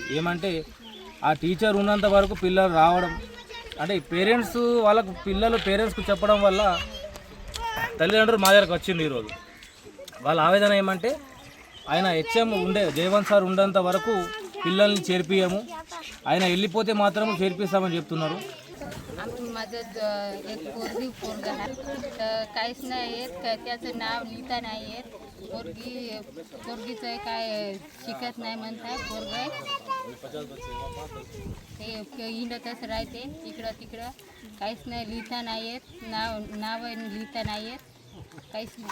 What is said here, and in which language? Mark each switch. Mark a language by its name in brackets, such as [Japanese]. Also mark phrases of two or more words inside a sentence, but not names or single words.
[Telugu] ఏమంటే ఆ టీచర్ ఉన్నంత వరకు పిల్లలు రావడం అంటే పేరెంట్స్ వాళ్ళకు పేరెంట్స్కు చెప్పడం వల్ల తల్లిదండ్రులు మా దగ్గరకు వచ్చింది। ఈరోజు వాళ్ళ ఆవేదన ఏమంటే ఆయన హెచ్ఎం జయవంత్ సార్ ఉండేంత వరకు పిల్లల్ని చేర్పియము, ఆయన వెళ్ళిపోతే మాత్రం చేర్పిస్తామని చెప్తున్నారు। [Marathi] माझं एक पोरगा आहे तर काहीच नाही येत त्याचं नाव लिहिता नाही येत पोरगीचं काय शिकत नाही म्हणताय पोरगा ते हिंडतच राहते इकडं तिकडं काहीच नाही लिहिता नाही येत नाव लिहिता नाही येत काहीच नाही।